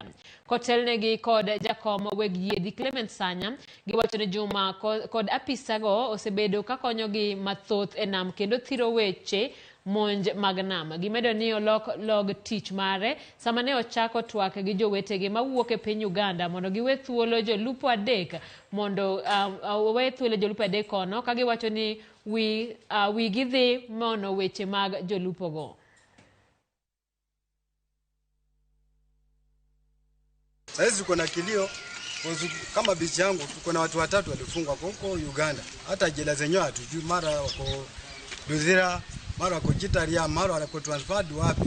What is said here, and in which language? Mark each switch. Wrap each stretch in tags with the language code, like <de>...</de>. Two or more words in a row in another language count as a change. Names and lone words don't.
<luo>Kotelnegi kod jakom weg yedhi Clement Sanya giwacho ni Juma kod apisa go osebedo kakonyogi mathoth e nam kendo thiro weche monj mag nama. Gimedo ni log tich mare sama ne ochako twak gi jowetegi mawuok e piny Uganda mondo giwe thuolo jolupo adek mondo we thuolo jolupo adek kono ka giwacho ni wi gidhi mono weche mag jolupo go.</luo> <sw>Sasa tuko na kilio kama bichi yangu tuko na watu 3 walifungwa huko Uganda. Hata jela zenyewe hatujui, mara wako Duzira, mara wako Jitaria, mara wako transferred wapi.</sw>